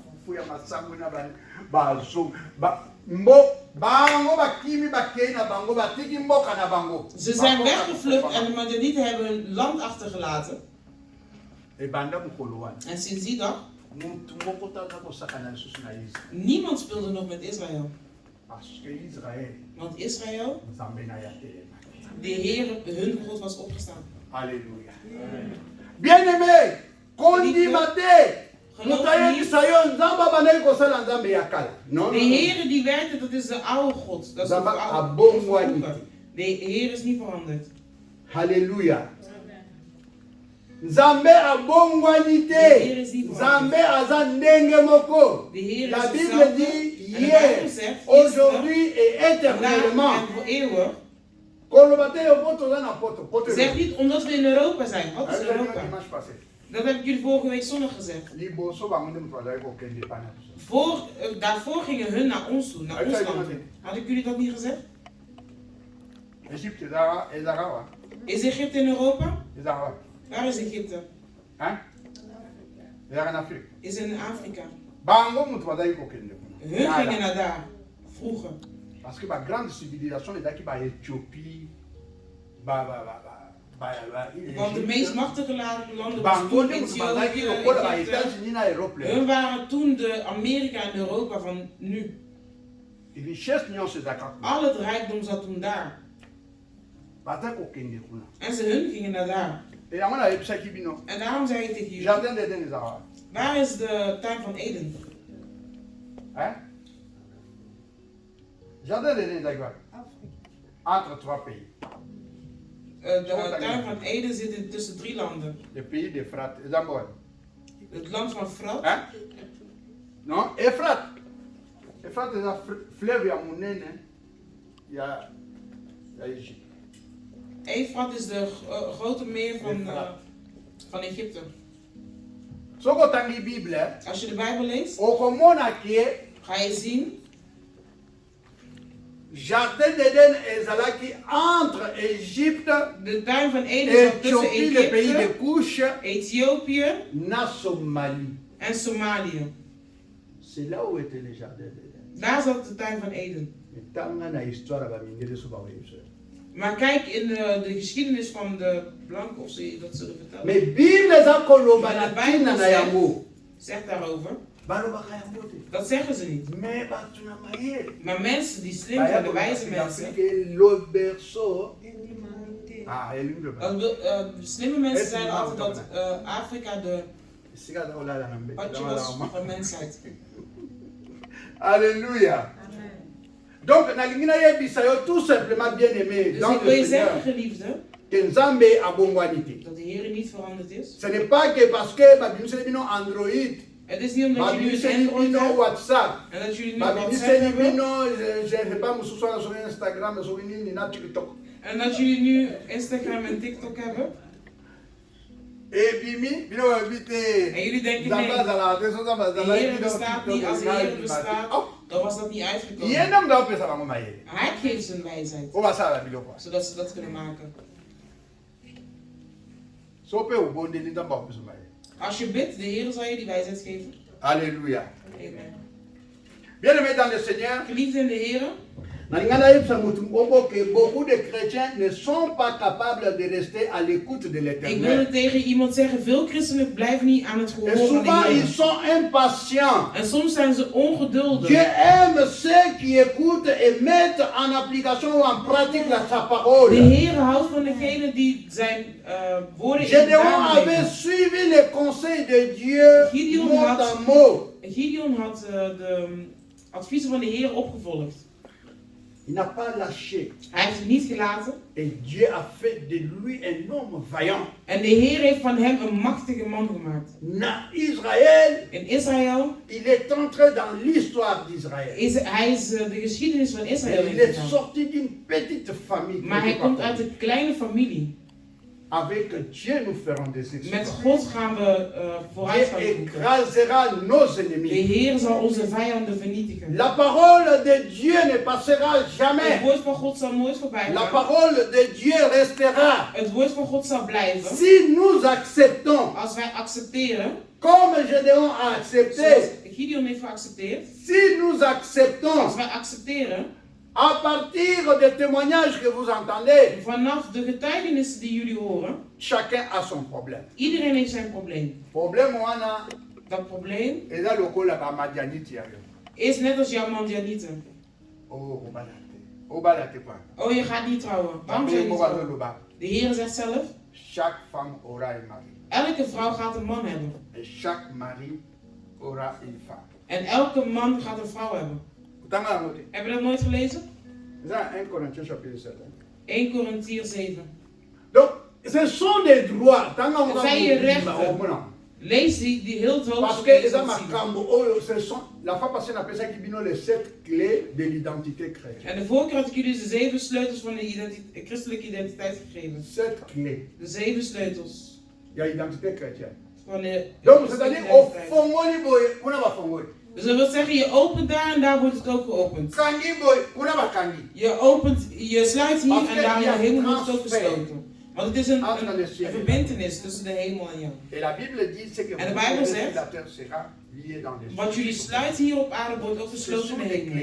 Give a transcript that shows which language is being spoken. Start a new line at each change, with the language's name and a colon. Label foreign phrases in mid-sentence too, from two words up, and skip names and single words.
Dutch: Ze zijn weggevlucht en de Madianieten hebben hun land achtergelaten. En sinds die dag, niemand speelde nog met Israël. Want Israël, de Heer, hun God was opgestaan.
French: Alléluia. Bien-aimé, condimate.
Dutch: De Heer die werkte, dat is de oude God. Dat is de Heer is niet veranderd.
Lingala: Halleluja. Nzambe abongwanite. Nzambe azandenge moko.
French: La Bible dit hier, aujourd'hui et éternellement.
Dutch: Zeg niet omdat we in Europa zijn. Wat is Europa? Dat heb ik jullie vorige week zondag gezegd. Daarvoor gingen hun naar ons toe, naar ons land. Had ik jullie dat niet gezegd? Is Egypte in Europa? Waar is Egypte? Is in Afrika. Hun gingen naar daar, vroeger.
French: Parce que la grande civilisation est là Éthiopie,
Dutch: want de meest machtige landen waren toen Ethiopië, hun waren toen de Amerika en Europa van nu. Al het rijkdom zat toen daar. En hun gingen naar daar. En daarom zei ik tegen jullie, waar is de tuin van Eden?
French: Jardin d'Eden
Dutch: is waar?
French: Entre 3 pays.
Dutch: De tuin van Eden zit tussen 3 landen.
French: Le pays d'Euphrate.
Dutch: Is dat mooi? Het land van Frat.
French: Non, Euphrate. Euphrate
Dutch: is een
French: fleuve à Mounene.
Dutch: Ja, Egypte. Eufrat is de grote meer van Egypte. Als je de Bijbel leest, ga je zien.
French: Jardin d'Eden est entre Égypte,
Dutch: de tuin van Eden is tussen Egypte,
French: le pays de couche,
Dutch: Ethiopië en Somalië.
French: C'est là où était le jardin d'Eden.
Dutch: Daar zat de tuin van Eden. Maar kijk in de geschiedenis van de blanken of ze dat zullen vertellen.
French: Mais Bible
Dutch: zegt daarover. Dat zeggen ze niet. Maar mensen die slim zijn, de wijze mensen. Slimme mensen zeiden altijd dat Afrika de patje was van mensheid.
French: Alléluia. Donc, tout simplement bien aimé.
Dutch: Dus ik wil je zeggen, geliefde, dat de Heer niet veranderd is.
French: Ce n'est pas que parce que Android.
Dutch: Het is niet omdat jullie een Android hebben WhatsApp. En dat jullie nu WhatsApp hebben. En dat jullie nu Instagram en TikTok hebben. En jullie denken nee, de Heer bestaat niet. Als de Heer bestaat, dan was dat niet uitgekomen. Hij geeft zijn wijsheid, zodat ze dat kunnen maken. Als je bidt, de Heer zal je die wijsheid geven.
French: Alléluia. Amen. Bien-aimés dans le Seigneur,
Dutch: geliefd in de Heer,
French: beaucoup de chrétiens ne sont pas capables de rester à l'écoute de l'Éternel.
Dutch: Ik wil het tegen iemand zeggen, veel christenen blijven niet aan het gehoor van de Heer.
French: Ils sont impatients.
Dutch: En soms zijn ze ongeduldig.
French: Dieu aime ceux qui écoutent et mettent en application ou en pratique sa parole.
Dutch: De Heer houdt van degenen die zijn woorden in de
French: Gédéon avait suivi les conseils de Dieu mot à mot.
Dutch: Gideon had de adviezen van de Heer opgevolgd.
French: Il n'a pas lâché.
Dutch: Hij heeft het niet gelaten.
French: Et Dieu a fait de lui un homme vaillant.
Dutch: En de Heer heeft van hem een machtige man gemaakt. In Israël,
French: il est entré dans l'histoire d'Israël.
Dutch: Hij is de geschiedenis van Israël.
French: Il est sorti d'une petite famille.
Dutch: Maar hij komt uit een kleine familie.
French: Avec Dieu nous ferons des exploits.
Dutch: Met God gaan we vooruitgang boeken.
French: Dieu écrasera nos ennemis.
Dutch: De Heer zal onze vijanden vernietigen.
French: La parole de Dieu ne passera jamais.
Dutch: Het woord van God zal nooit voorbij gaan.
French: La parole de Dieu restera.
Dutch: Het woord van God zal blijven.
French: Si nous acceptons.
Dutch: Als wij accepteren.
French: Comme Gédéon a accepté.
Dutch: Gideon heeft geaccepteerd.
French: Si nous acceptons.
Dutch: Als wij accepteren.
French: À partir des témoignages que vous entendez,
Dutch: vanaf de getuigenissen die jullie horen,
French: chacun a son problème.
Dutch: Iedereen heeft zijn probleem.
Lingala: Probleem wana.
Dutch: Dat probleem is net als jouw Madianieten. Oh, je gaat niet trouwen. Waarom zou je niet trouwen? De Heer zegt zelf,
French: chaque femme aura un mari.
Dutch: Elke vrouw gaat een man hebben.
French: Et chaque mari aura une femme.
Dutch: En elke man gaat een vrouw hebben. Heb je dat nooit gelezen?
French: 1 Corinthiens chapitre 7. 1 Corinthiens 7. Donc, ce sont des droits.
Dutch: Het zijn je rechten. Lees die heel het hoofdstuk.
French: La fois passée, on appelle ça les 7 clés de l'identité chrétienne.
Dutch: En de vorige keer had ik jullie de 7 sleutels van de christelijke identiteit gegeven.
French: 7 clés.
Dutch: De 7 sleutels. Ja,
French: identité chrétienne.
Dutch: Van de
French: donc, c'est-à-dire, au
Lingala: fongoli boy,
French: on a fongoli.
Dutch: Dus dat wil zeggen, je opent daar en daar wordt het ook geopend. Je opent, je sluit hier en daar in de hemel wordt het ook gesloten. Want het is een verbintenis tussen de hemel en jou. En de Bijbel zegt, wat jullie sluiten hier op aarde wordt ook gesloten in de hemel.